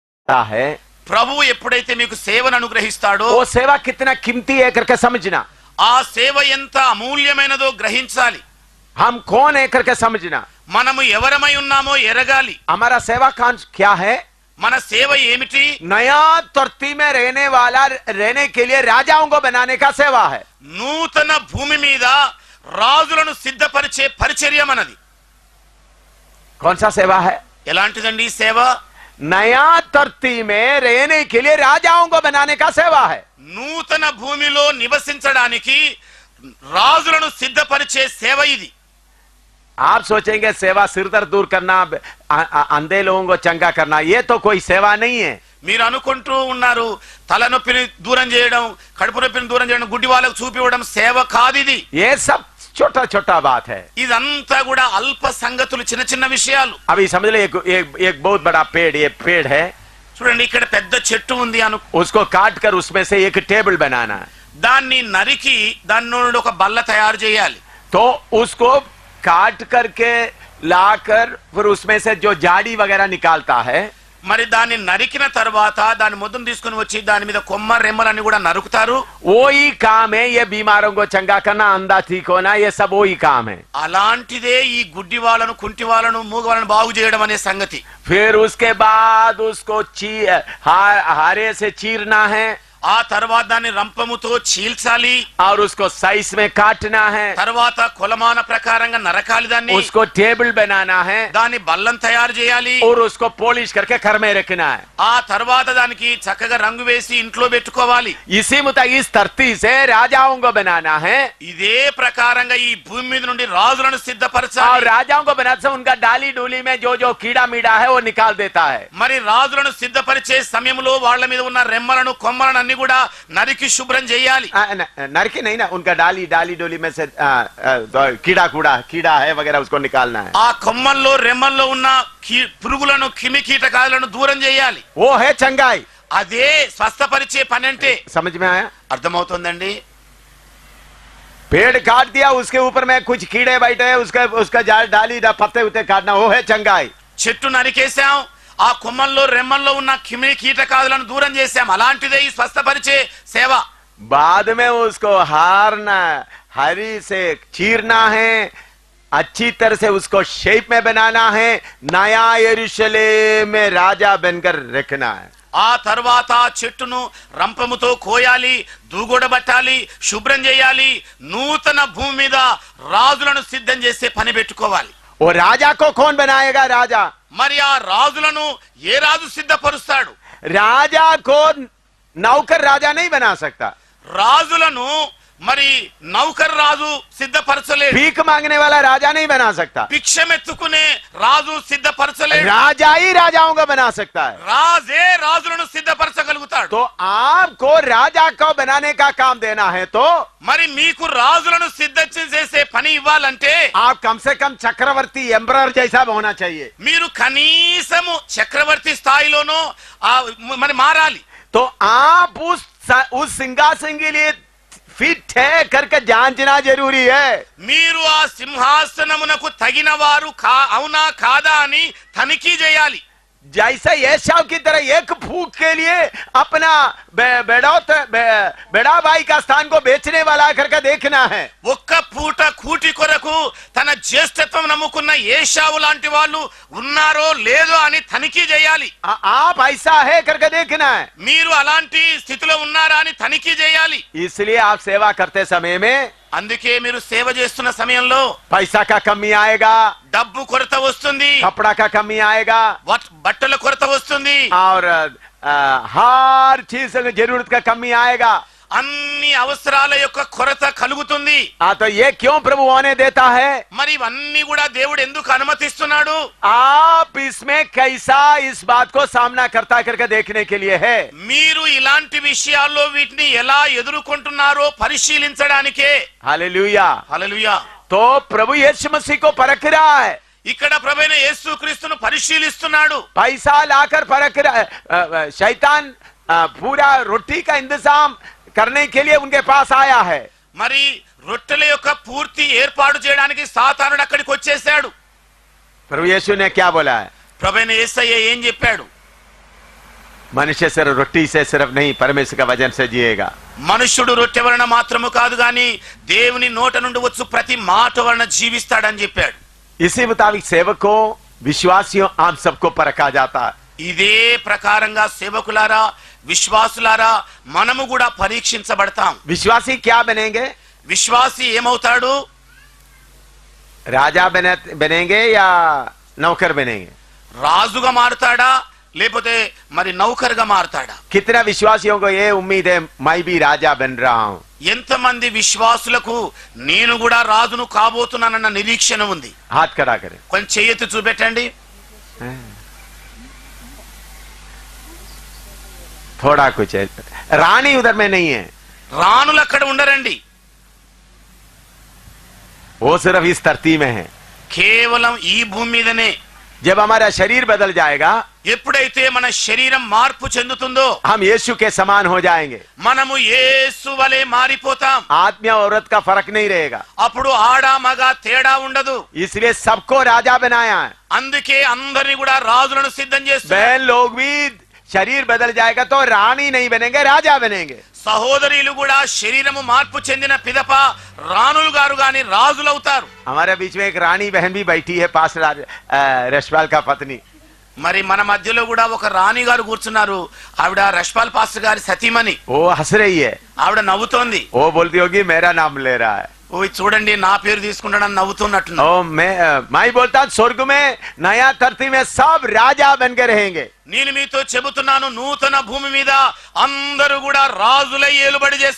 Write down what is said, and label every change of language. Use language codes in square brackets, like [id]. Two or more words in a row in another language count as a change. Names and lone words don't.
[hi] है, [te] ప్రభువు ఎప్పుడైతే మీకు సేవను అనుగ్రహిస్తాడో [hi] वो सेवा कितना कीमती है करके समझना, [te] ఆ సేవ ఎంత అమూల్యమైనదో గ్రహించాలి. [hi] हम कौन है करके समझना, [te] మనము ఎవరమై ఉన్నామో ఎరగాలి. [hi] हमारा सेवा कांच क्या है, [te] మన సేవ ఏమిటి? [hi] नया धरती में रहने के लिए राजाओं को बनाने का सेवा है. [te] నూతన భూమి మీద రాజులను సిద్ధపరిచే పరిచర్య మనది. [hi] कौन सा सेवा है? [te] ఎలాంటిదండి ఈ సేవ? [hi] नया धरती में रहने के लिए राजाओं को बनाने का सेवा है. [te] నూతన భూమిలో నివసించడానికి రాజులను సిద్ధపరిచే సేవ ఇది. [hi] आप सोचेंगे सेवा सिर दर्द दूर करना, अंधे लोगों को चंगा करना, ये तो कोई सेवा नहीं है. [te] మీరు అనుకుంటూ ఉన్నారు తలనొప్పిని దూరం చేయడం, కడుపు నొప్పిని దూరం చేయడం, గుడ్డి వాళ్ళకు చూపివ్వడం సేవ కాదు ఇది. [hi] ये सब छोटा छोटा बात है. [te] ఇదంతా కూడా అల్ప సంగతులు, చిన్న చిన్న విషయాలు. [hi] अभी समझ लो एक बहुत बड़ा पेड़, ये पेड़ है, [te] చూడండి ఇక్కడ పెద్ద చెట్టు ఉంది [hi] उसको काट कर उसमें से एक टेबल बनाना है. [te] దాన్ని నరికి దాని నుండి ఒక బల్ల తయారు చేయాలి. [hi] तो उसको काट करके लाकर फिर उसमें से जो जाड़ी वगैरह निकालता है, [te] మరి దాన్ని నరికిన తర్వాత దాని మొద్దును తీసుకుని వచ్చి దాని మీద కొమ్మ రెమ్మలన్నీ కూడా నరుకుతారు. [hi] वही काम है ये बीमारों को चंगा करना, अंधा ठीक होना, ये सब वही काम है. [te] అలాంటిదే ఈ గుడ్డి వాళ్ళను, కుంటి వాళ్ళను, మూగ వాళ్ళను బాగు చేయడం అనే సంగతి. [hi] फिर उसके बाद उसको हारे से चीरना है, [te] ఆ తర్వాత దాన్ని రంపముతో చీల్చాలి, [hi] और उसको साइज में काटना है, [te] తర్వాత కొలమాన ప్రకారంగా నరకాలి దాన్ని, [hi] उसको टेबल बनाना है, [te] దాన్ని బల్లం తయారు చేయాలి, [hi] और उसको पॉलिश करके घर में रखना है. [te] ఆ తర్వాత దానికి చక్కగా రంగు వేసి ఇంట్లో పెట్టుకోవాలి. [hi] इसी मुताबिक इस धरती से राजाओं को बनाना है, [te] ఇదే ప్రకారంగా ఈ భూమి మీద నుండి రాజులను [hi] और [te] సిద్ధపరచాలి. [hi] राजाओं को बनाते समय उनका डाली डोली में जो कीड़ा मीड़ा है वो निकाल देता है. [te] మరి రాజులను సిద్ధపరిచే సమయంలో వాళ్ళ మీద ఉన్న రెమ్మలను, కొమ్మలను అన్ని కూడా నరికి శుభ్రం చేయాలి. [hi] नरकी नहीं ना, उनका डाली डोली में से कीड़ा है वगैरह उसको निकालना है. [te] ఆ కొమ్మల్లో, రెమ్మల్లో ఉన్న పురుగులను, క్రిమి కీటకాలను దూరం చేయాలి. [hi] वो है चंगाई. [te] అదే స్వస్థపరిచే పని అంటే. [hi] समझ में आया? [te] అర్థమవుతుందండి? [hi] पेड़ काट दिया, उसके ऊपर में कुछ कीड़े बैठे हैं, उसका डाली पत्ते उत्ते काटना, वो है चंगाई. [te] చెట్టు నరికేసాం, ఆ కొమ్మల్లో, రెమ్మల్లో ఉన్న క్రిమి కీటకాలను దూరం చేసాం. అలాంటిదే ఈ స్వస్థపరిచే సేవ. [hi] बाद में उसको हरी से चीरना है, अच्छी तरह से उसको शेप में बनाना है, नया यरूशलेम में राजा बनकर रखना है. [te] ఆ తర్వాత చెట్టును రంపముతో కోయాలి, దూగొడబట్టాలి, శుభ్రం చేయాలి, నూతన భూమి మీద రాజులను సిద్ధం చేసే పని పెట్టుకోవాలి. [hi] वो राजा को कौन बनाएगा? राजा. [te] మరి ఆ రాజులను ఏ రాజు సిద్ధపరుస్తాడు? [hi] राजा को नौकर राजा नहीं बना सकता. [te] రాజులను మరి నౌకర్ రాజు సిద్ధపరచలేడు. [hi] भीख मांगने वाला राजा नहीं बना सकता. [te] భిక్షమెత్తుకునే రాజు సిద్ధపరచలేడు. [hi] राजा ही राजाओं को बना सकता है. [te] రాజే రాజులను సిద్ధపరచగలుగుతాడు. [hi] तो आपको राजा को बनाने का काम देना है, तो [te] మరి మీకు రాజులను సిద్ధం చేసే పని ఇవ్వాలంటే [hi] आप कम से कम चक्रवर्ती एम्परर जैसा होना चाहिए. [te] మీరు కనీసము చక్రవర్తి స్థాయిలోనో మరి మారాలి. [hi] तो आप उस सिंहासन के लिए फिट है करके जांचना जरूरी है. [te] మీరు ఆ సింహాసనమునకు తగిన వారు అవునా కాదా అని తనిఖీ చేయాలి. [hi] जैसे एसाव की तरह एक फूक के लिए अपना बेड़ा भाई का स्थान को बेचने वाला करके देखना है. [te] ఒక్క పూట కూటి కొరకు తన జ్యేష్ఠత్వం నమ్ముకున్న ఏశావు లాంటి వాళ్ళు ఉన్నారో లేదో అని తనిఖీ చేయాలి. [hi] आप ऐसा है करके देखना है. [te] మీరు అలాంటి స్థితిలో ఉన్నారా అని తనిఖీ చేయాలి. [hi] इसलिए आप सेवा करते समय में [te] అందుకే మీరు సేవ చేస్తున్న సమయంలో [hi] पैसा का कमी आएगा, [te] డబ్బు కొరత వస్తుంది, [hi] कपड़ा का कमी आएगा, [te] బట్టల కొరత వస్తుంది, [hi] और हर चीज की जरूरत का कमी आएगा. [te] అన్ని అవసరాల యొక్క కొరత కలుగుతుంది. [hi] तो ये क्यों प्रभु होने देता है? [te] మరి ఇవన్నీ కూడా దేవుడు ఎందుకు అనుమతిస్తున్నాడు? [hi] आप इसमें कैसा इस बात को सामना करता करके देखने के लिए है. [te] మీరు ఇలాంటి విషయాల్లో వీటిని ఎలా ఎదుర్కొంటున్నారో పరిశీలించడానికే. [hi] हालेलुया. [te] హల్లెలూయా. [hi] तो प्रभु यीशु मसीह को परख रहा है. [te] ఇక్కడ ప్రభువైన యేసుక్రీస్తును పరిశీలిస్తున్నాడు. [hi] पैसा लाकर परख रहा. शैतान पूरा रोटी का इंतजाम करने के लिए उनके पास आया है. [te] మరి రొట్టెల యొక్క పూర్తి ఏర్పాటు చేయడానికి సాతానుడు అక్కడికి వచ్చేసాడు. [hi] प्रभु यीशु ने क्या बोला है? [te] ప్రభువైన యేసయ్య ఏం చెప్పాడు? [hi] मनुष्य सिर्फ रोटी से सिर्फ नहीं परमेश्वर का वचन से जिएगा। [te] మనుష్యుడు రొట్టె వలన మాత్రము కాదు గాని దేవుని నోట నుండి వచ్చు ప్రతి మాట వలన జీవిస్తాడని చెప్పాడు। [hi] इसी मुताबिक सेवकों विश्वासियों आप सबको परखा जाता है। [te] ఇదే ప్రకారంగా సేవకులారా విశ్వాసులారా మనము కూడా పరీక్షించబడతాం। [hi] विश्वासी क्या बनेंगे? [te] విశ్వాసి ఏమవుతాడు? [hi] राजा बनेंगे या नौकर बनेंगे? [te] రాజుగా మారుతాడా లేకపోతే మరి నౌకర్గా మారుతాడా? [hi] कितना विश्वासियों को ये उम्मीद है मैं भी राजा बन रहा हूँ? [te] ఎంతమంది విశ్వాసులకు నేను కూడా రాజును కాబోతున్నానన్న నిరీక్షణ ఉంది? [hi] हाथ खड़ा करें। [te] కొంచెం చేయెత్తి చూపెట్టండి। [hi] थोड़ा कुछ है। रानी उधर में नहीं है, [te] రాణులు అక్కడ ఉండరండి, [hi] वो सिर्फ इस धरती में है। [te] కేవలం ఈ భూమి మీదనే। [hi] जब हमारा शरीर बदल जाएगा [te] ఎప్పుడైతే మన శరీరం మార్పు చెందుతుందో [hi] हम यीशु के समान हो जाएंगे। [te] మనము యేసు వలె మారిపోతాం। [hi] आदमी और औरत का फर्क नहीं रहेगा। [te] అప్పుడు ఆడ మగ తేడా ఉండదు। [hi] इसलिए सबको राजा बनाया है। [te] అందుకే అందరిని కూడా రాజులను సిద్ధం చేస్తున్నారు। [hi] बहन लोग भी शरीर बदल जाएगा तो रानी नहीं बनेंगे, राजा बनेंगे। [te] సహోదరులు కూడా శరీరము మార్పు చెందిన పిదప రాణులు గారు గాని రాజులవుతారు। [hi] हमारे बीच में एक रानी बहन भी बैठी है, पास रशपाल का पत्नी। [te] మరి మన మధ్యలో కూడా ఒక రాణి గారు కూర్చున్నారు। ఆవిడ రష్పాల్ పాస్టర్ గారి సతీమణి। [hi] वो हंस रही है, [te] ఆవిడ నవ్వుతోంది। [hi] वो बोलती होगी मेरा नाम ले रहा है। [te] ఓ చూడండి నా పేరు తీసుకుంటాడని నవ్వుతున్నట్టు। [hi] ओ मैं बोलता स्वर्ग में नया धरती में सब राजा बन के रहेंगे। [te] నేను మీతో చెబుతున్నాను నూతన భూమి మీద అందరూ కూడా రాజులై ఏలుబడి చేస్తారు।